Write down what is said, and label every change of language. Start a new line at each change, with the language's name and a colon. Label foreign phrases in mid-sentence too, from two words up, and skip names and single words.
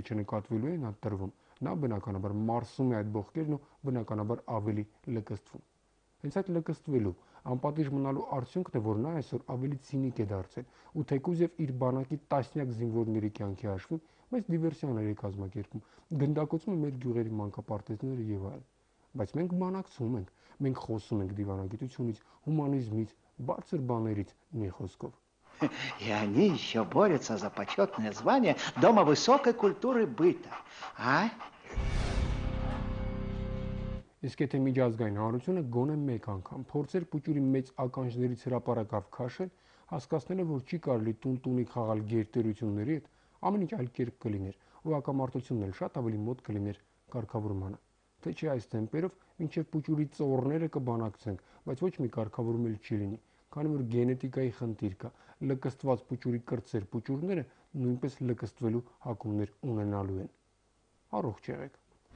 Armenian: չնկատվելու են տրվում, նա բնականաբար մարսում է այդ բողկերն ու բնականաբար ավելի լկստվում։ Հենց այդ լկստվելու, անպատիժ մնալու արդյունքն է, որ նա այսօր ավելի ցինիկ է դարձել ու թեկուզ եւ իր բանակի տասնյակ զինվորների կյանքի հաշվին, բայց դիվերսիաներ է կազմակերպում, գնդակոծում է մեր գյուղերի մանկապարտեզները եւ այլն։ Բայց մենք բանակցում ենք, մենք խոսում ենք դիվանագիտությունից, հումանիզմից, բարձր բաներից, մի խոսքով։
Russian: И они еще борются за почетное звание Дома высокой культуры быта. А?
Armenian: Իսկ եթե միջազգային հանրությունը գոնե մեկ անգամ փորձեր Պուճուրի մեծ ականջներից հրապարակավ քաշել, հասկացնելով, որ չի կարելի տուն-տունի խաղալ գերտերությունների հետ, ամեն ինչ այլ կերպ կլիներ, ու հակամարտությունն էլ շատ ավելի մոտ կլիներ կարգավորմանը։ Թե չէ այս տեմպերով մինչև Պուճուրի ծոռները կբանակցենք, բայց ոչ մի կարգավորում էլ չի լինի, քանի որ գենետիկայի խնդիր կա, լկստված Պուճուրի կրտսեր Պուճուրները նույնպես լկստվելու հակումներ ունենալու են։ Առողջ եղեք։